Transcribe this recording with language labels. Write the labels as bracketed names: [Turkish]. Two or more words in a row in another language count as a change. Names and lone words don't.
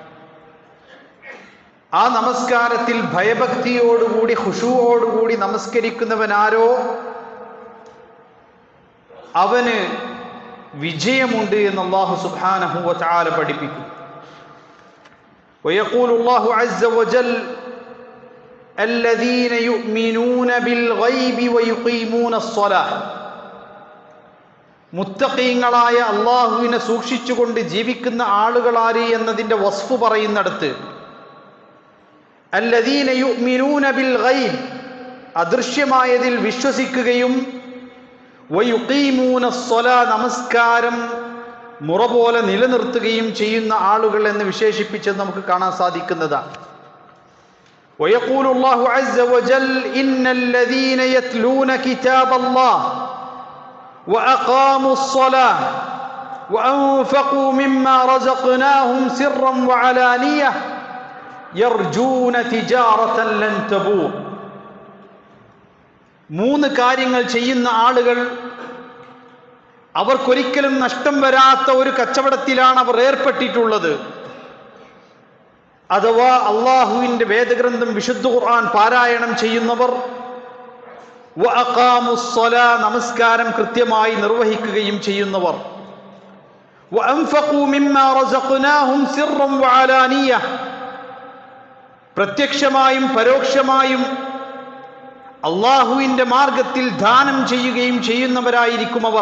[Malayalam] ആ നമസ്കാരത്തിൽ ഭയഭക്തിയോടുകൂടി ഖുശൂഅോടുകൂടി നമസ്കരിക്കുന്നവനാരോ അവന് വിജയമുണ്ട് എന്ന് അല്ലാഹു സുബ്ഹാനഹു വ തആല പഠിപ്പിക്കും. [Arabic] ويقول الله عز وجل الذين يؤمنون بالغيب ويقيمون الصلاة, [Malayalam] മുത്തഖീങ്ങളായ അള്ളാഹുവിനെ സൂക്ഷിച്ചുകൊണ്ട് ജീവിക്കുന്ന ആളുകൾ ആര് എന്നതിൻ്റെ വസ്ഫ് പറയുന്നിടത്ത് [Arabic] الذين يؤمنون بالغيب, [Malayalam] അദൃശ്യമായതിൽ വിശ്വസിക്കുകയും [Arabic] ويقيمون الصلاة, [Malayalam] നമസ്കാരം മുറ പോലെ നിലനിർത്തുകയും ചെയ്യുന്ന ആളുകൾ എന്ന് വിശേഷിപ്പിച്ചത് നമുക്ക് കാണാൻ സാധിക്കുന്നതാണ്. [Arabic] ويقول الله عز وجل إن الذين يتلون كتاب الله وأقاموا الصلاة وأنفقوا مما رزقناهم سرا وعلانية يرجون تجارة لن تبور. [Malayalam] 3 കാര്യങ്ങൾ ചെയ്യുന്ന ആളുകൾ അവർക്കൊരിക്കലും നഷ്ടം വരാത്ത ഒരു കച്ചവടത്തിലാണ് അവർ ഏർപ്പെട്ടിട്ടുള്ളത്. അഥവാ അള്ളാഹുവിൻ്റെ വേദഗ്രന്ഥം വിശുദ്ധ ഖുർആൻ പാരായണം ചെയ്യുന്നവർ, നമസ്കാരം കൃത്യമായി നിർവഹിക്കുകയും ചെയ്യുന്നവർ, [Arabic] وأنفقوا مما رزقناهم سرا وعلانية, [Malayalam] പ്രത്യക്ഷമായും പരോക്ഷമായും അള്ളാഹുവിൻ്റെ മാർഗത്തിൽ ദാനം ചെയ്യുകയും ചെയ്യുന്നവരായിരിക്കും അവർ.